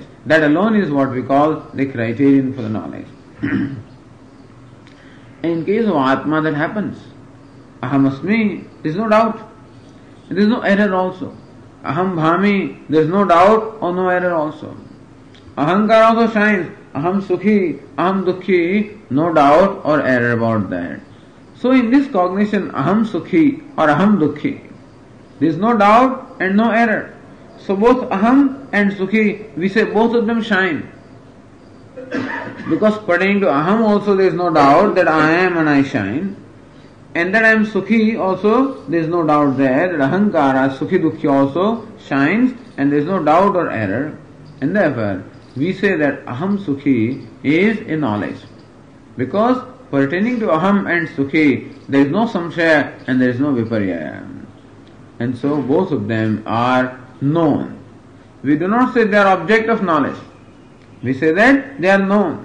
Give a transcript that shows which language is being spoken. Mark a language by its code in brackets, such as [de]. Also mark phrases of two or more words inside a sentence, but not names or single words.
[en] That alone is what we call the criterion for the knowledge. In case of Atma, that happens. [sa] अहम् अस्मि, [en] there is no doubt. There is no error also. [sa] अहं भामि, [en] there is no doubt or no error also. Ahankar also shines. [sa] अहं सुखी, अहं दुःखी, [en] no doubt or error about that. So in this cognition, [sa] अहं सुखी or अहं दुःखी, [en] there is no doubt and no error. So both aham and sukhi, we say both of them shine. Because pertaining to aham also there is no doubt that I am and I shine. And that I am sukhi also, there is no doubt there that [sa] अहङ्कार, सुखी दुःखी [en] also shines and there is no doubt or error. And therefore, we say that [sa] अहं सुखी [en] is a knowledge. Because pertaining to aham and sukhi, there is no samshaya and there is no viparya. And so both of them are known. We do not say they are object of knowledge. We say that they are known.